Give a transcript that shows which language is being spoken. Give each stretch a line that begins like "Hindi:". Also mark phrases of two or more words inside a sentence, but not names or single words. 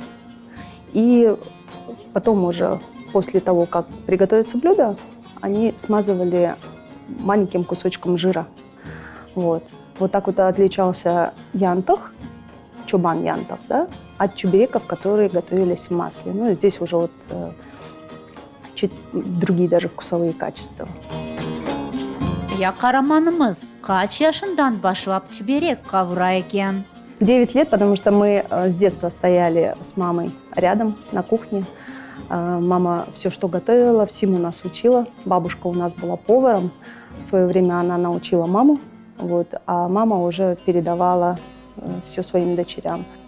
Russian: И потом уже, после того, как приготовится блюдо, они смазывали маленьким кусочком жира. Вот. Вот так вот отличался янтах,
Crimean Tatar: чобан янтах,
Russian: да, от чебуреков, которые готовились в масле. Ну, и здесь уже вот чуть другие даже вкусовые качества.
Crimean Tatar: Ya kahramanımız kaç yaşından başlap çiberek kavura eken?
Russian: 9 лет, потому что мы с детства стояли с мамой рядом на кухне. Мама все, что готовила, всему нас учила. Бабушка у нас была поваром. В свое время она научила маму, вот, а мама уже передавала все своим дочерям.